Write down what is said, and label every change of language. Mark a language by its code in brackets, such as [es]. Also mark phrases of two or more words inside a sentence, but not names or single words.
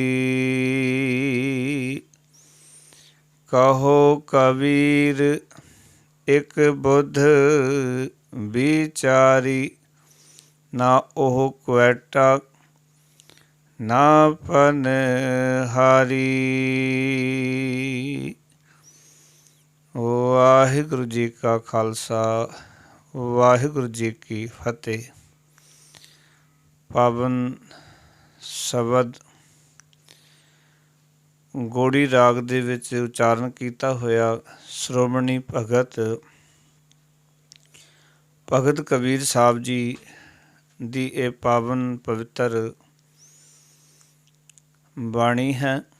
[pa] ਕਹੋ ਕਬੀਰ ਏਕ ਬੁਧ ਵਿਚਾਰੀ, ਨਾ ਓਹ ਕੁਏਟਾ ਨਾ ਪਨਿਹਾਰੀ। ਵਾਹਿਗੁਰੂ ਜੀ ਕਾ ਖਾਲਸਾ, ਵਾਹਿਗੁਰੂ ਜੀ ਕੀ ਫਤਹਿ। ਪਾਵਨ ਸ਼ਬਦ ਗੋੜੀ ਰਾਗ ਦੇ ਵਿੱਚ ਉਚਾਰਨ ਕੀਤਾ ਹੋਇਆ ਸ਼੍ਰੋਮਣੀ ਭਗਤ ਕਬੀਰ ਸਾਹਿਬ ਜੀ ਦੀ ਇਹ ਪਾਵਨ ਪਵਿੱਤਰ ਬਾਣੀ ਹੈ।